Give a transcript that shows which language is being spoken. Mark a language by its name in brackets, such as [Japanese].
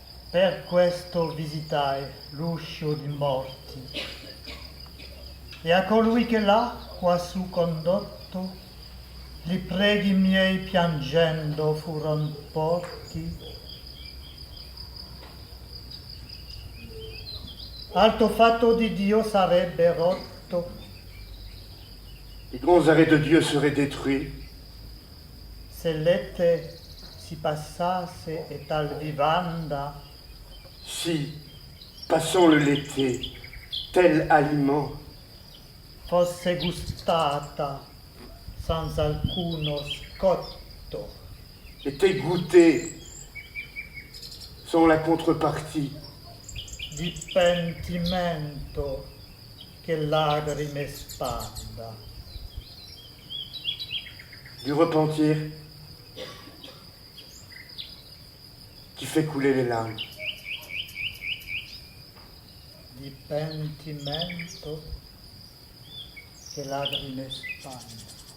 [Italian] Per questo visitai l'uscio di morti, e a colui che là, quassù condotto, li preghi miei piangendo furon porti. Alto fatto di Dio sarebbe rotto, [French] Les grands arrêts de Dieu seraient détruits [Italian] se l'ete si passasse et tal vivanda, [French] si, passant le l'été, tel aliment [Italian] fosse gustata sans alcuno scotto. [French] était goûté sans la contrepartie [Italian] Di pentimento che lagrime spanda, [French] du repentir qui fait couler les larmes. [Italian] di pentimento che lagrime spanda.